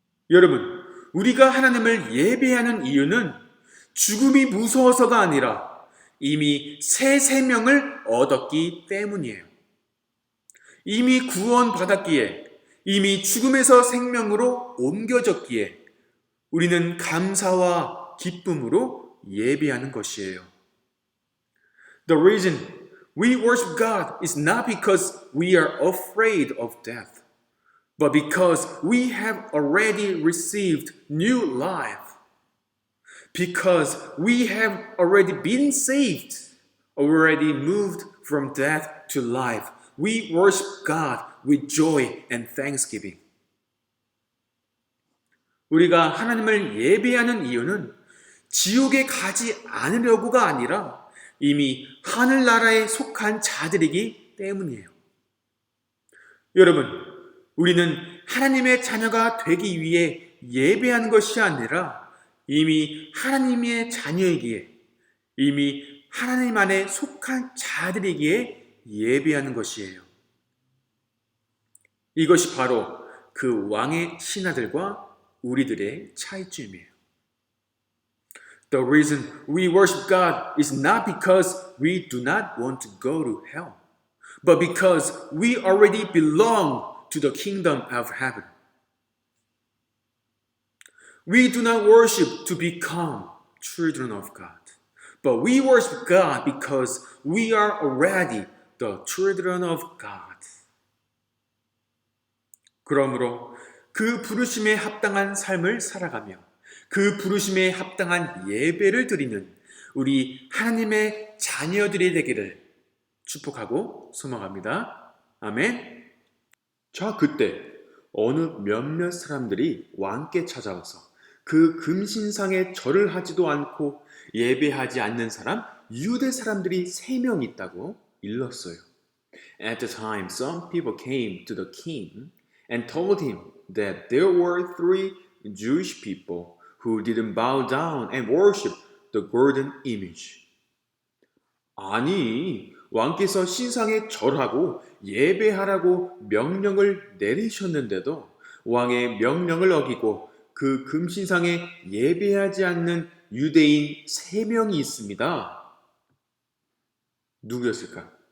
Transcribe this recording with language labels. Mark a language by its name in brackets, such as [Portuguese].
[Korean] 여러분, 우리가 하나님을 예배하는 이유는 죽음이 무서워서가 아니라 이미 새 생명을 얻었기 때문이에요. 이미 구원받았기에, 이미 죽음에서 생명으로 옮겨졌기에 우리는 감사와 기쁨으로 예배하는 것이에요. [English] The reason we worship God is not because we are afraid of death, but because we have already received new life. Because we have already been saved, already moved from death to life. We worship God with joy and thanksgiving. [Korean] 우리가 하나님을 예배하는 이유는 지옥에 가지 않으려고가 아니라 이미 하늘나라에 속한 자들이기 때문이에요. 여러분, 우리는 하나님의 자녀가 되기 위해 예배하는 것이 아니라 이미 하나님의 자녀이기에, 이미 하나님 안에 속한 자들이기에 예배하는 것이에요. 이것이 바로 그 왕의 신하들과 우리들의 차이점이에요. [English] The reason we worship God is not because we do not want to go to hell, but because we already belong to the kingdom of heaven. We do not worship to become children of God, but we worship God because we are already the children of God. [Korean] 그러므로 그 부르심에 합당한 삶을 살아가며 그 부르심에 합당한 예배를 드리는 우리 하나님의 자녀들이 되기를 축복하고 소망합니다. 아멘. 자, 그때 어느 몇몇 사람들이 왕께 찾아와서 그 금신상에 절을 하지도 않고 예배하지 않는 사람, 유대 사람들이 3명 있다고 일렀어요. [English] At the time, some people came to the king and told him that there were 3 Jewish people who didn't bow down and worship the golden image. [Korean] 아니, 왕께서 신상에 절하고 예배하라고 명령을 내리셨는데도 왕의 명령을 어기고 그 금신상에 예배하지 않는 유대인 3명이 있습니다. 누구였을까?